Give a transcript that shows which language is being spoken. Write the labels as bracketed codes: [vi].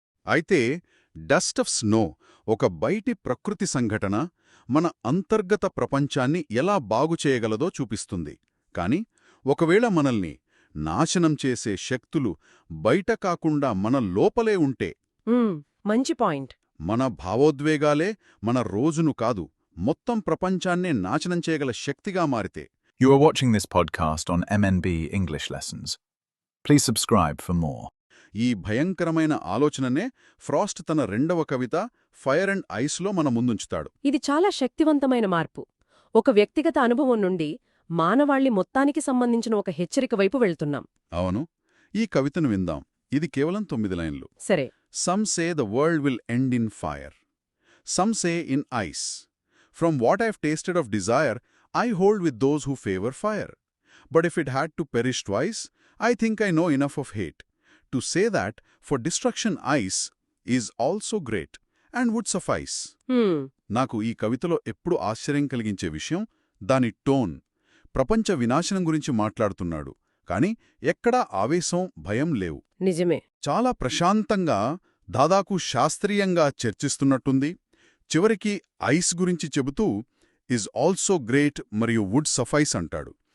[te] అయితే dust of snow ఒక బయటి ప్రకృతి సంఘటన మన అంతర్గత ప్రపంచాన్ని ఎలా బాగుచేయగలదో చూపిస్తుంది. కాని ఒకవేళ మనల్ని నాశనం చేసే శక్తులు బయట కాకుండా మన లోపలే ఉంటే, మంచి పాయింట్. మన భావోద్వేగాలే మన రోజును కాదు మొత్తం ప్రపంచాన్నే నాశనం చేయగల శక్తిగా మారితే. [en] You are watching this podcast on MNB English Lessons. Please subscribe for more. [te] ఈ భయంకరమైన ఆలోచననే ఫ్రాస్ట్ తన రెండవ కవిత ఫైర్ అండ్ ఐస్లో మన ముందుంచుతాడు. ఇది చాలా శక్తివంతమైన మార్పు. ఒక వ్యక్తిగత అనుభవం నుండి మానవాళి మొత్తానికి సంబంధించిన ఒక హెచ్చరిక వైపు వెళ్తున్నాం. అవును, ఈ కవితను విందాం. ఇది కేవలం 9 లైన్లు. సరే. [en] Some say the world will end in fire. Some say in ice. From what I've tasted of desire, I hold with those who favor fire. But if it had to perish twice, I think I know enough of hate to say that for destruction ice is also great and would suffice. [te] నాకు ఈ కవితలో ఎప్పుడు ఆశ్చర్యం కలిగించే విషయం దాని tone. ప్రపంచ వినాశనం గురించి మాట్లాడుతున్నాడు, కాని ఎక్కడా ఆవేశం, భయం లేవు. నిజమే. చాలా ప్రశాంతంగా, దాదాపు శాస్త్రీయంగా చర్చిస్తున్నట్టుంది. చివరికి ఐస్ గురించి చెబుతూ [en] is also great [te] మరియు [en] would suffice [te] అంటాడు.